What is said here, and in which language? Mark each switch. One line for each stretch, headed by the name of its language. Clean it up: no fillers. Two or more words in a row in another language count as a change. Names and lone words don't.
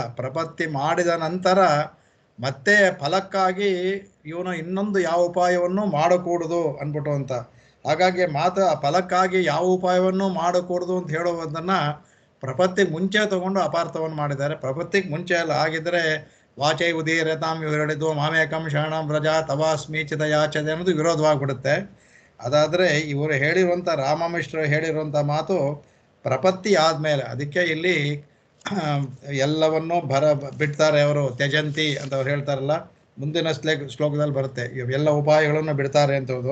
Kannada: ಪ್ರಪತ್ತಿ ಮಾಡಿದ ನಂತರ ಮತ್ತೆ ಫಲಕ್ಕಾಗಿ ಇವನು ಇನ್ನೊಂದು ಯಾವ ಉಪಾಯವನ್ನು ಮಾಡಕೂಡದು ಅಂದ್ಬಿಟ್ಟು ಅಂತ. ಹಾಗಾಗಿ ಮಾತು ಆ ಫಲಕ್ಕಾಗಿ ಯಾವ ಉಪಾಯವನ್ನು ಮಾಡಕೂಡದು ಅಂತ ಹೇಳುವುದನ್ನು ಪ್ರಪತ್ತಿಗೆ ಮುಂಚೆ ತಗೊಂಡು ಅಪಾರ್ಥವನ್ನು ಮಾಡಿದ್ದಾರೆ. ಪ್ರಪತ್ತಿಗೆ ಮುಂಚೆ ಅಲ್ಲ. ಆಗಿದ್ದರೆ
Sanskrit: वाचै उदीरतां
Kannada: ಇವರು ಹೇಳಿದ್ದು
Sanskrit: मामेकं शरणं व्रज तवास्मीचित याचदे
Kannada: ಅನ್ನೋದು ವಿರೋಧವಾಗಿಬಿಡುತ್ತೆ. ಅದಾದರೆ ಇವರು ಹೇಳಿರುವಂಥ ರಾಮಮಿಶ್ರ ಹೇಳಿರುವಂಥ ಮಾತು ಪ್ರಪತ್ತಿ ಆದಮೇಲೆ, ಅದಕ್ಕೆ ಇಲ್ಲಿ ಎಲ್ಲವನ್ನೂ ಬಿಡ್ತಾರೆ ಅವರು. ತ್ಯಜಂತಿ ಅಂತ ಅವ್ರು ಹೇಳ್ತಾರಲ್ಲ, ಮುಂದಿನ ಶ್ಲೋಕದಲ್ಲಿ ಬರುತ್ತೆ ಎಲ್ಲ ಉಪಾಯಗಳನ್ನು ಬಿಡ್ತಾರೆ ಅಂತದ್ದು.